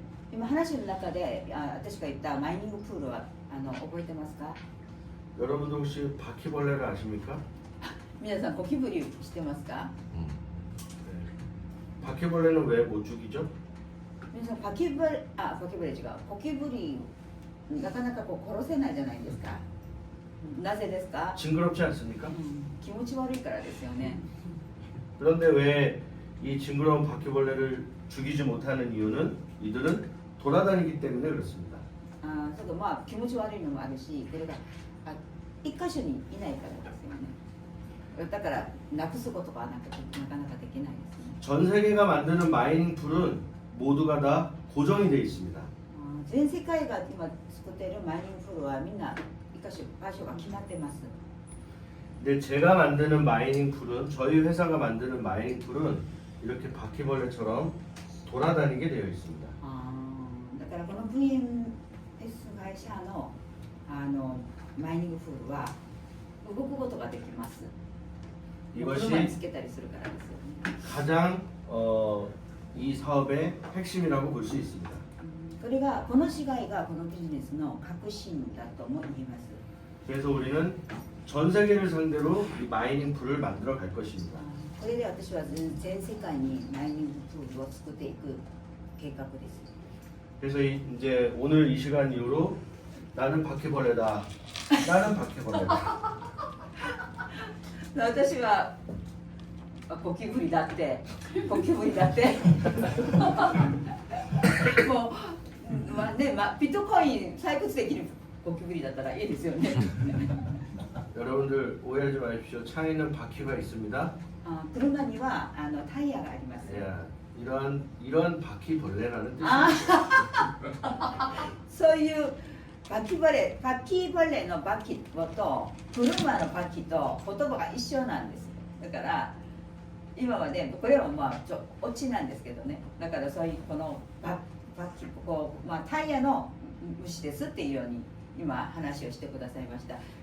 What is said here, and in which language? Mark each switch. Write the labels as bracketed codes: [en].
[ja] 今話の中で私が言ったマイニングプールは覚えてますか？ [ko] 여러분들 혹시 바퀴벌레를 아십니까? [ja] 皆さんゴキブリしてますか？ [ko] 네. 바퀴벌레는 왜 못 죽이죠? [ja] 皆さんゴキブリ違う。ゴキブリなかなか殺せないじゃないですか。なぜですか？ [ko] 징그럽지 않습니까? [ja] 気持ち悪いからですよね。 [ko] 그런데 왜 이 징그러운 바퀴벌레를 죽이지 못하는 이유는 이들은 돌아다니기 때문에 그렇습니다. [ja] そうか、気持ち悪いのもあるし、これが一箇所にいないからですよね。だからなくすことがなかなかできないですね。 [ko] 전 세계가 만드는 마이닝 풀은 모두가 다 고정이 되어 있습니다. [ja] 全世界が今作っているマイニングプールはみんな一箇所場所が決まってます。 [ko] 근데 제가 만드는 마이닝 풀은 저희 회사가 만드는 마이닝 풀은 이렇게 바퀴벌레처럼 돌아다니게 되어 있습니다. [ja] だからこの VMS 会社のマイニングプールは動くことができます。 [ko] 이것이 [ja] 車につけたりするからですよね。 [ko] 가장 이 사업의 핵심이라고 볼 수 있습니다. [ja] これがこの違いがこのビジネスの核心だとも言えます。 [ko] 그래서 우리는 전 세계를 상대로 이 마이닝 풀을 만들어 갈 것입니다. [ja] これで私は全世界にマイニングプールを作っていく計画です。 [ko] 그래서 이제 오늘 이 시간 이후로 나는 바퀴벌레다. 나는 바퀴벌레다. [ja] 私はゴキブリだってもうビットコイン採掘できるゴキブリだったらいいですよね。 [ko] 여러분들 오해하지 마십시오. 차에는 바퀴가 있습니다. [ja] 車にはタイヤがあります。 [ko] 이런 바퀴벌레라는 뜻입니다. [ja] そういうバキバレのバキと車のバキと言葉が一緒なんです。だから今はね、これはオチなんですけどね。だからそういうこのバキタイヤの虫ですっていうように今話をしてくださいました。